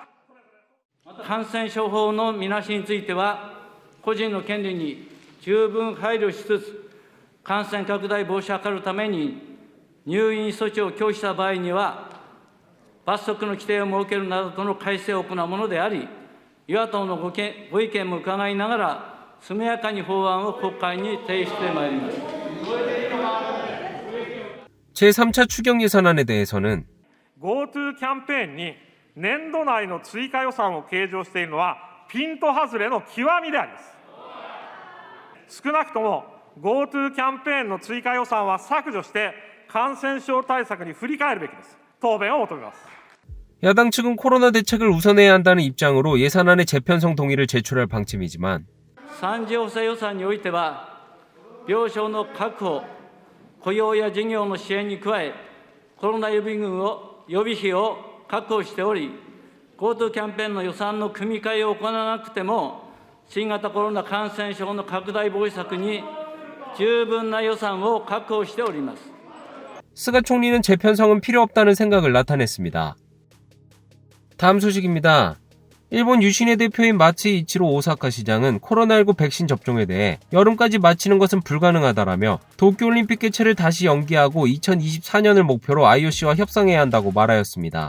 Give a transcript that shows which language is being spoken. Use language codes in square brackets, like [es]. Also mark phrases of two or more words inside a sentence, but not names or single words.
[ja] 感染症法の見直しについては、個人の権利に十分配慮しつつ、感染拡大防止を図るために、入院措置を拒否した場合には、罰則の規定を設けるなどとの改正を行うものであり、与野党のご意見も伺いながら、速やかに法案を国会に提出してまいります。 [ko] 제3차 추경 예산안에 대해서는 [ja] GoTo キャンペーンに年度内の追加予算を計上しているのはピント外れの極みであります。少なくとも GoTo キャンペーンの追加予算は削除して感染症対策に振り返るべきです。答弁を求めます。 [ko] 야당 측은 코로나 대책을 우선해야 한다는 입장으로 예산안의 재편성 동의를 제출할 방침이지만 [ja] 3 次補正予算においては、病床の確保、雇用や事業の支援に加え、コロナ予備費を確保しており、GoTo キャンペーンの予算の組み替えを行わなくても、新型コロナ感染症の拡大防止策に十分な予算を確保しております。 [ko] 스가 총리는 재편성은 필요 없다는 생각을 나타냈습니다. 다음 소식입니다. 일본 유신의 대표인 마츠이 이치로 오사카 시장은 코로나19 백신 접종에 대해 여름까지 마치는 것은 불가능하다라며 도쿄올림픽 개최를 다시 연기하고 2024년을 목표로 IOC와 협상해야 한다고 말하였습니다.